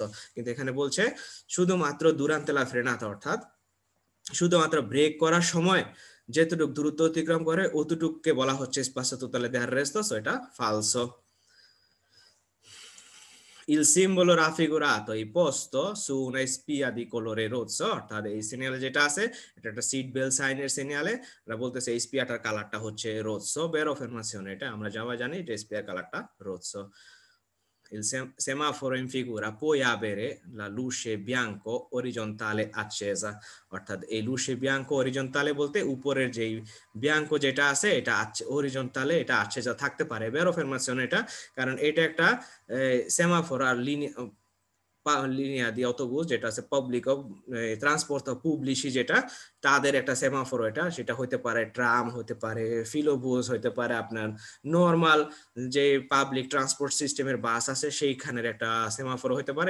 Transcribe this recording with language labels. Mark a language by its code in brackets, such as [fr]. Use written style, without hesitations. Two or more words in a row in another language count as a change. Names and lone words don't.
[bn] কিন্তু এখানে বলছে শুধুমাত্র [it] durante la frenata, [bn] অর্থাৎ শুধুমাত্র ব্রেক করার সময় যেতটুকু দূরত্ব অতিক্রম করে অতটুকুকে বলা হচ্ছে [it] spazio totale di arresto, [bn] সো এটা ফালসো। [it] Il simbolo raffigurato è posto su una spia di colore rosso, [bn] অর্থাৎ এই সিগন্যালে যেটা আছে এটা একটা সিট বেল্ট সাইনের সিগন্যালে, আমরা বলতেছে এই স্পিয়াটার কালারটা হচ্ছে রোসো, [it] vero affermazione, [bn] এটা আমরা সবাই জানি এটা স্পিয়ার কালারটা রোসো। [it] Il semaforo in figura puoi avere la luce bianco orizzontale accesa, [bn] অর্থাৎ এই [it] luce bianco orizzontale [bn] বলতে উপরের যেই বিয়াঙ্কো যেটা আছে এটা হরিজন্টালে এটা accesa থাকতে পারে। [it] vero affermazione [bn] এটা, কারণ এটা একটা সেমাফোর আর [it] linea di autobus [bn] যেটা আছে পাবলিক ট্রান্সপোর্ট পুবলিশি, যেটা তাদের একটা সেমাফোর, এটা সেটা হইতে পারে ট্রাম, হতে পারে ফিলোবুস, হইতে পারে আপনার নর্মাল যে পাবলিক ট্রান্সপোর্ট সিস্টেমের বাস আছে সেইখানের একটা সেমাফোর হইতে পারে।